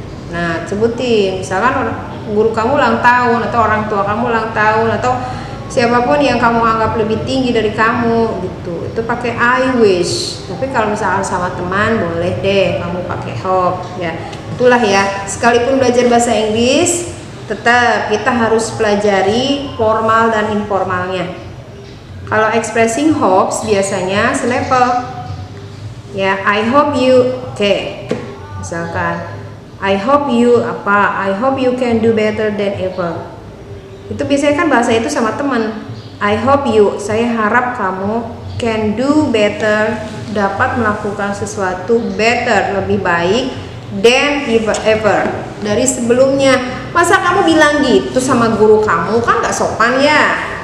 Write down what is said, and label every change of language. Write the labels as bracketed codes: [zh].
[id] Nah, sebutin misalkan guru kamu ulang tahun atau orang tua kamu ulang tahun atau siapapun yang kamu anggap lebih tinggi dari kamu gitu. Itu pakai [en] I wish. [id] Tapi kalau misalkan sama teman boleh deh kamu pakai hope, ya. Itulah ya. Sekalipun belajar bahasa Inggris tetap kita harus pelajari formal dan informalnya. Kalau [en] expressing hopes [id] biasanya selevel. [en] Ya, I hope you, [id] misalkan [en] I hope you I hope you can do better than ever. [id] Itu biasanya kan bahasa itu sama teman. [en] I hope you, [id] saya harap kamu [en] can do better, [id] dapat melakukan sesuatu better, lebih baik [en] than ever, [id] dari sebelumnya. Masa kamu bilang gitu sama guru kamu, kan gak sopan ya.